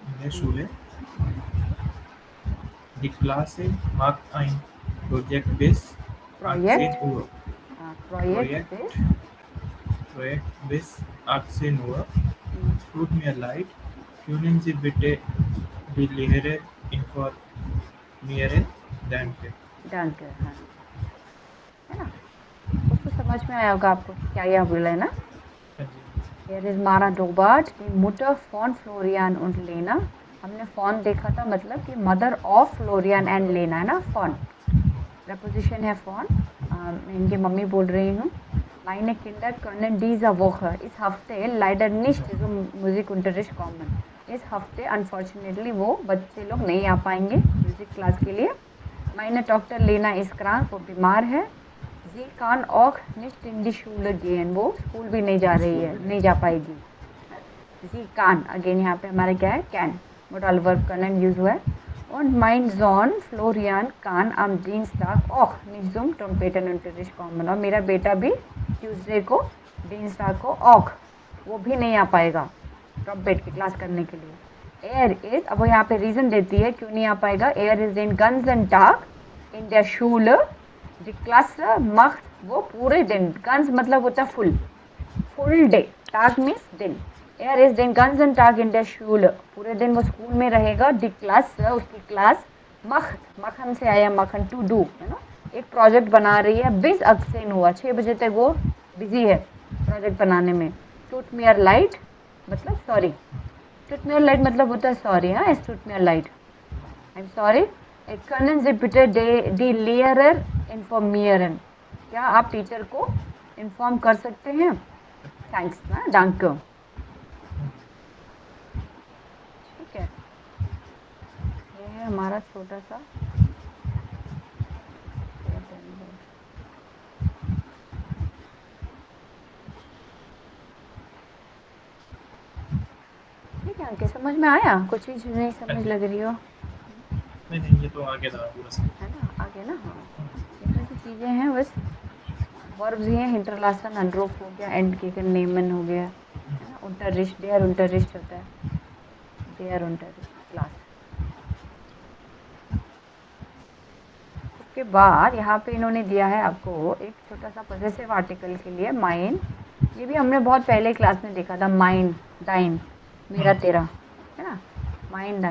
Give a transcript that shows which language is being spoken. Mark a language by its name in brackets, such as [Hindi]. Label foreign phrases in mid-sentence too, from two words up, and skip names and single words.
[German] Die Klasse macht ein Projekt bis 18 Uhr. Projekt bis 18 Uhr. Tut mir leid, können Sie bitte die Lehrer informieren? Danke. [Hindi] हाँ, है ना। उसको समझ में आया होगा आपको क्या यह बोला है ना। [English] Here is [German] Mara Dobart, die Mutter von Florian und Lena. [Hindi] हमने फोन देखा था, मतलब कि [English] mother of Florian and Lena [Hindi] है ना। फोन प्रपोजिशन है फोन। मैं इनकी मम्मी बोल रही हूँ। [German] Meine Kinder können diese Woche, [Hindi] इस हफ्ते [German] leider nicht zum Musikunterricht kommen। [Hindi] इस हफ्ते अनफॉर्चुनेटली वो बच्चे लोग नहीं आ पाएंगे म्यूजिक क्लास के लिए। [German] Meine Tochter Lena ist krank, [Hindi] वो बीमार है। [German] Sie kann auch nicht in die Schule gehen, [Hindi] वो स्कूल भी नहीं जा रही है, नहीं जा पाएगी। [German] Sie kann, [Hindi] अगेन यहाँ पे हमारा क्या है, [English] can, modal verb können [Hindi] यूज हुआ है। [German] Und mein Sohn Florian kann am Dienstag auch nicht zum Trompetenunterricht kommen। [Hindi] और मेरा बेटा भी ट्यूसडे को, Dienstag को auch, वो भी नहीं आ पाएगा ट्रम्पेट की क्लास करने के लिए। [German] Er ist, [Hindi] अब वो यहाँ पे रीजन देती है क्यों नहीं आ पाएगा। [German] Er ist den ganzen Tag in der Schule, die Klasse macht, [Hindi] वो पूरे दिन, ganz मतलब होता है [English] full day, [Hindi] Tag means दिन। [German] Er ist den ganzen Tag in der Schule, [Hindi] पूरे दिन वो स्कूल में रहेगा। [German] Die Klasse, [Hindi] उसकी क्लास, macht, मखन से आया, मखन [English] to do, [Hindi] है ना, एक प्रोजेक्ट बना रही है। bis 18 हुआ, 6 बजे तक वो बिजी है प्रोजेक्ट बनाने में। [German] Tut mir leid [Hindi] मतलब सॉरी, [German] Tut mir leid [Hindi] मतलब होता है सॉरी। हाँ, [German] es tut mir leid, [English] I'm sorry। [German] Können Sie bitte die Lehrer informieren? [Hindi] क्या आप टीचर को इन्फॉर्म कर सकते हैं? थैंक्स ना, danke। ठीक है, ये है हमारा छोटा सा ठीक है। अंकित समझ में आया? कुछ चीज नहीं समझ लग रही हो? नहीं, ये तो आगे था पूरा है ना, आगे ना। हाँ, इतनी सी चीज़ें हैं बस। वर्ब्स ही हैं, हिंटरलासन, अनरूफ हो गया, एंड के नेमन हो गया, है ना। [German] unterricht, der unterricht [Hindi] होता है, [German] der unterricht क्लास। [Hindi] उसके बाद यहाँ पे इन्होंने दिया है आपको एक छोटा सा पॉजेसिव आर्टिकल के लिए माइन। ये भी हमने बहुत पहले क्लास में देखा था, माइन, डाइन, मेरा तेरा, है ना, [German] mein dein.